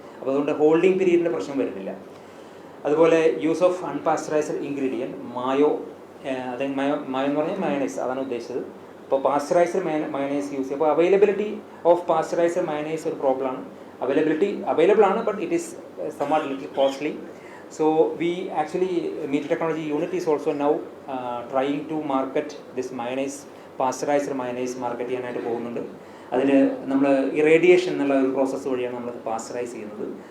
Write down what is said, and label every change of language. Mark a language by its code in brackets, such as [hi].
[ml] അപ്പോൾ അതുകൊണ്ട് ഹോൾഡിംഗ് പീരീഡിൻ്റെ പ്രശ്നം വരുന്നില്ല. അതുപോലെ യൂസ് ഓഫ് അൺപാസ്ചറൈസ്ഡ് ഇൻഗ്രീഡിയൻറ്റ് മായോ, അതായത് മായോ എന്ന് പറഞ്ഞാൽ മയണൈസ്, അതാണ് ഉദ്ദേശിച്ചത്. ഇപ്പോൾ പാസ്ചറൈസ്ഡ് മയണൈസ് യൂസ് ചെയ്യുക. അപ്പോൾ അവൈലബിലിറ്റി ഓഫ് പാസ്ചറൈസ്ഡ് മയണൈസ് ഒരു പ്രോബ്ലമാണ്. അവൈലബിൾ ആണ്, [en] But it is somewhat little costly. So we actually, Meat Technology Unit is also now trying to market this mayonnaise, pasteurized mayonnaise [ml] market ചെയ്യാനായിട്ട് പോകുന്നുണ്ട്. അതിൽ നമ്മൾ irradiation എന്നുള്ള ഒരു പ്രോസസ്സ് വഴിയാണ് നമ്മൾ പാസ്ചറൈസ് ചെയ്യുന്നത്.